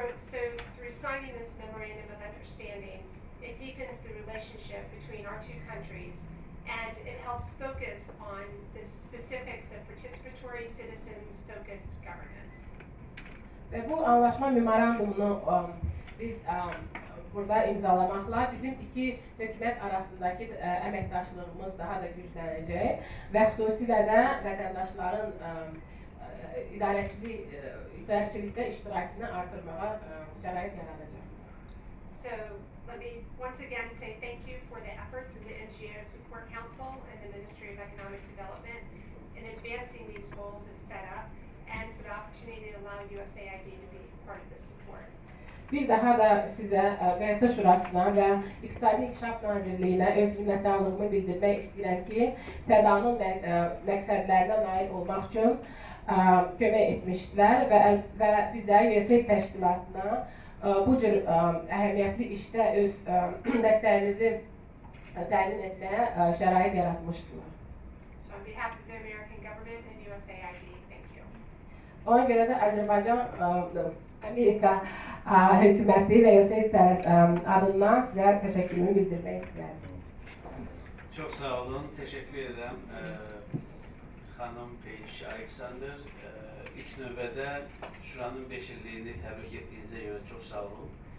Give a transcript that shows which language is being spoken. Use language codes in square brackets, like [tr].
[en] So through signing this memorandum of understanding, it deepens the relationship between our two countries and it helps focus on the specifics of participatory, citizens-focused governance. [az] Və bu anlaşma memorandumunu biz burada imzalamaqla bizim iki hökumət arasındakı əməkdaşlığımız daha da güclənəcək və xüsusilə də vətəndaşların idarəçilikdə iştirakını artırmağa şərait yaradacaq. [en] So let me once again say thank you for the efforts of the NGO Support Council and the Ministry of Economic Development in advancing these goals as set up and for the opportunity to allow USAID to be part of this support. [az] Bir daha da sizə QHT Şurasına və İqtisadi İnkişaf Nazirliyinə öz minnətdarlığımı bildirmək istəyirəm ki, SEDA'nın məqsədlərinə nail olmaq üçün kömək etmişdilər və bizə USAID təşkilatına bu cür əhəmiyyətli işdə öz dəstəyimizi təmin etməyə şərait yaratmışdılar. [en] So on behalf of the American government and USAID, thank you. [az] Ona görə də Azərbaycan, Amerika hökuməti və USAID adından sizə təşəkkürümü bildirmək istəyirəm. Çox sağ olun, təşəkkür edirəm xanım Peyci Aleksandr. İlk növbədə Şuranın 5 illiyini təbrik etdiyinizə görə çox sağ olun.